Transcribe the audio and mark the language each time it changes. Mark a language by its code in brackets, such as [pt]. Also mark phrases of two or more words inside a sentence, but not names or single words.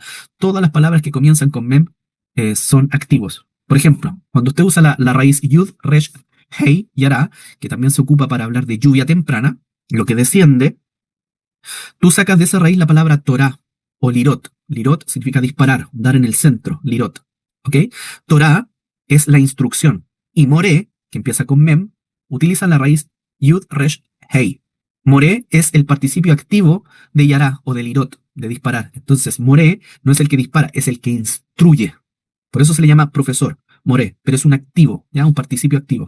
[es] Todas las palabras que comienzan con mem son activos. Por ejemplo, cuando usted usa la raíz yud, resh, hei, yara, que también se ocupa para hablar de lluvia temprana, lo que desciende, tú sacas de esa raíz la palabra Torah o lirot. Lirot significa disparar, dar en el centro, lirot. ¿Ok? Torah es la instrucción. Y more, que empieza con mem, utiliza la raíz yud, resh, hei. More es el participio activo de yará o de lirot, de disparar. Entonces, more no es el que dispara, es el que instruye. Por eso se le llama profesor, more, pero es un activo, ya un participio activo.